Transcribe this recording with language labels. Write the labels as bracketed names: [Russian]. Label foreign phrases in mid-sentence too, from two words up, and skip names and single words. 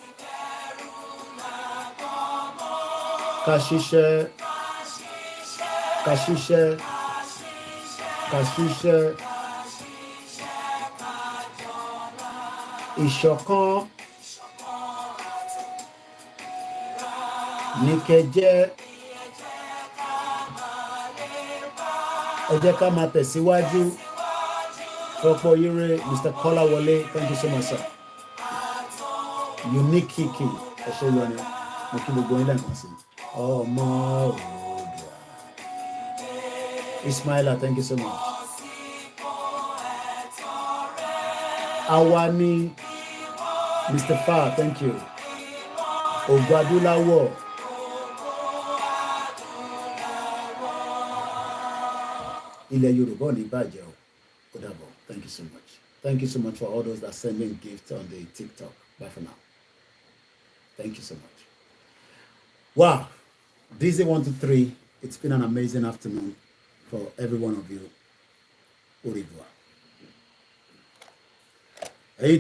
[Yoruba] ká ṣiṣẹ́ ìṣọ̀kan ní kẹjẹ́ ẹ jẹ́ ká máa tẹ̀síwájú. Fọ́pọ̀ Ire, Mr. Kolawole, [English] thank you so much, sir. Unique Kiki, [Yoruba] ẹ ṣé yọ ni mo kí gbogbo yín lẹ́ẹ̀kan sí. Ọmọ Oòduà. [English] Ismaila, thank you so much. Awani, Mr. Fa, thank you. [Yoruba] Ogwadulawo. Ilẹ̀ Yorùbá ò ní bàjẹ́ o. Ó dàbọ̀. [English] Thank you so much. Thank you so much for all those that sending gifts on the TikTok. Bye for now. Thank you so much. Wow. Dizzy 1 to 3. It's been an amazing afternoon for every one of you. Au revoir. Hey, Temi Lori, Facebook.